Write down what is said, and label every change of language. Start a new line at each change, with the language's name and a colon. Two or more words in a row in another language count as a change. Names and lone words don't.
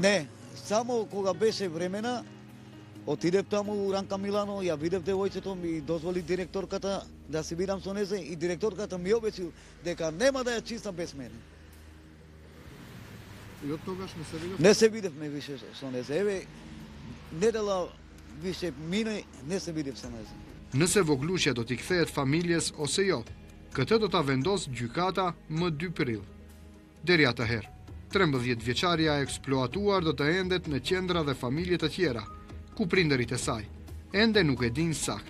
Macedonian: Не, само кога беше времена, отидев таму у Ранка Милано, ја видев девојчето, ми дозволи директорката да се видам со незе и директорката ми обеќи дека нема да ја чистам без мене. И од тогаш не се видовте? Не се видевме више со незе. Еве, недела више мине, не се видев со незе.
Albanian: Nëse voglushja do t'i kthehet familjes ose jo, këtë do ta vendos gjykata më 2 prill. Deri atëherë, 13 vjeçaria e eksploatuar do të endet në qendra dhe familje të tjera, ku prindërit e saj ende nuk e dinë sakt.